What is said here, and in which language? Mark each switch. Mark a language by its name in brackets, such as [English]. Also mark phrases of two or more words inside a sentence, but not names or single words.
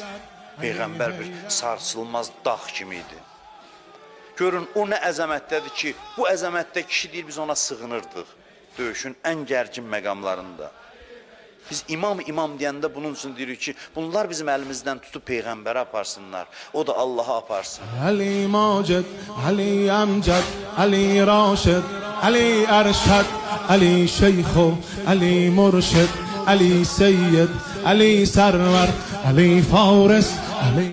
[Azerbaijani] Peyğəmbər bir sarsılmaz dağ kimi idi. Görün, o nə əzəmətdədir ki, bu əzəmətdə kişi deyir, biz ona sığınırdıq. Döyüşün ən gərgin məqamlarında. Biz imam deyəndə bunun üçün deyirik ki, bunlar bizim əlimizdən tutub Peyğəmbərə aparsınlar. O da Allaha aparsın. Ali Macid, Ali Amcad, Ali Raşid, Ali Erşad, Ali Şeyxo, Ali Murşid, Ali Seyyid, Ali Server, Ali Faris, Ali